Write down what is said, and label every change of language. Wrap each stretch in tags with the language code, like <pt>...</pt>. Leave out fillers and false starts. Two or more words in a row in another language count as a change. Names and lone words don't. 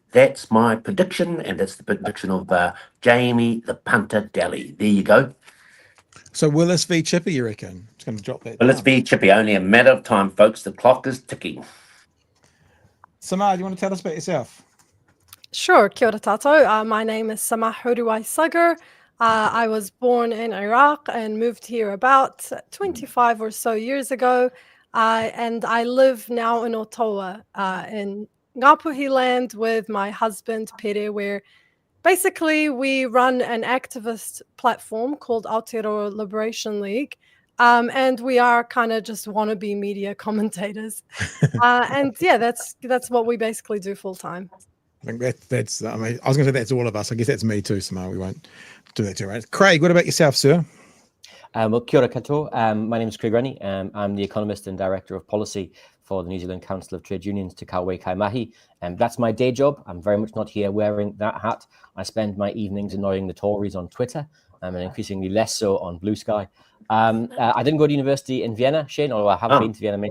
<en>That's my prediction, and that's the prediction of Jamie the punter Daly. There you go. So Willis v Chippy, you reckon? It's going to drop that Willis down. v Chippy. Only a matter of time, folks. The clock is ticking. Samar, do you want to tell us about yourself? Sure,</en> <mi>kia ora tātou.</mi> <en>My name is Samar Huruai Sagar. I was born in Iraq and moved here about 25 or so years ago. And I live now in Ottawa, in Ngāpuhi land with my husband, Pere, where basically we run an activist platform called Aotearoa Liberation League. And we are kind of just wannabe media commentators. And yeah, that's what we basically do full time. I think that's I mean, I was going to say that's all of us. I guess that's me too, Samar. We won't do that too, right? Craig, what about yourself, sir? Well,</en> <mi>kia ora katoa.</mi> <en>My name is Craig Rennie. I'm the economist and director of policy for the New Zealand Council of Trade Unions, Te Kawe Kaimahi. That's my day job. I'm very much not here wearing that hat. I spend my evenings annoying the Tories on Twitter, and increasingly less so on Blue Sky. I didn't go to university in Vienna, Shane, although I have been to Vienna.</en>